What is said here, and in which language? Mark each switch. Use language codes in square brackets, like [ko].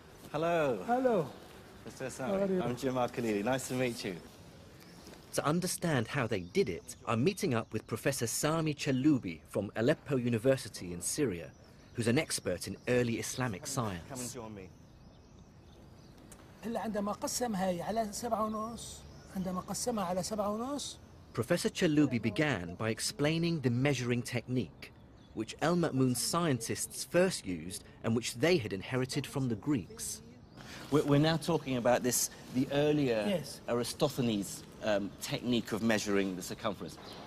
[en] Hello. Hello. Mr. Sami, I'm Khalili. Nice to meet you. To understand how they did it, I'm meeting up with Professor Sami Chaloubi from Aleppo University in Syria, who's an expert in early Islamic science. Come and join me. [ar] عندما قسم هاي على 7.5 عندما قسمها على 7.5 [en] Professor Chaloubi began by explaining the measuring technique, which El-Ma'mun's scientists first used and which they had inherited from the Greeks. We're now talking about the earlier Yes. Aristophanes technique of measuring the circumference.